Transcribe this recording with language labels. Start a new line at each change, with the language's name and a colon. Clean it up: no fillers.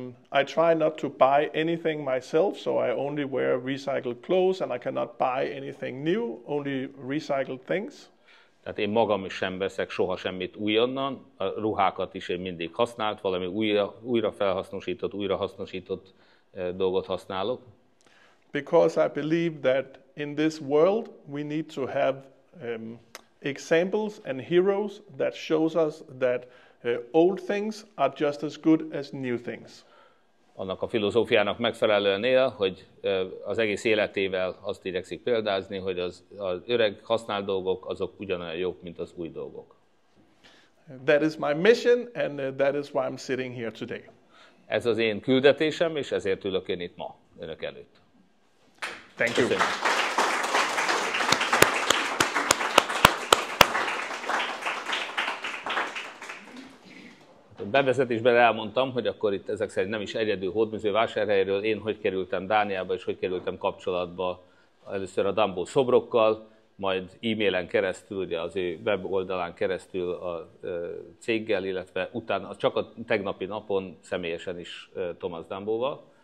English: I try not to buy anything myself, so I only wear recycled clothes and I cannot buy anything new, only recycled things.
Hungarian: Tehát én magam is sem veszek soha semmit újonnan, a ruhákat is én mindig használt, valami újra hasznosított dolgot használok.
English: Because I believe that in this world we need to have examples and heroes that shows us that old things are just as good as new things.
Hungarian: Annak a filozófiának megfelelően él, hogy az egész életével azt igyekszik példázni, hogy az öreg használt dolgok azok ugyanolyan jók, mint az új dolgok.
English: That is my mission, and that is why I'm sitting here today.
Hungarian: Ez az én küldetésem, és ezért ülök én itt ma önök előtt.
English: Thank you.
Hungarian: Köszönjük. Bevezetésben elmondtam, hogy akkor itt ezek szerint nem is egyedül hódműző Vásárhelyről, én hogy kerültem Dániába, és hogy kerültem kapcsolatba először a Dambo szobrokkal, majd e-mailen keresztül, ugye az ő weboldalán keresztül a céggel, illetve utána csak a tegnapi napon személyesen is Thomas Damboval.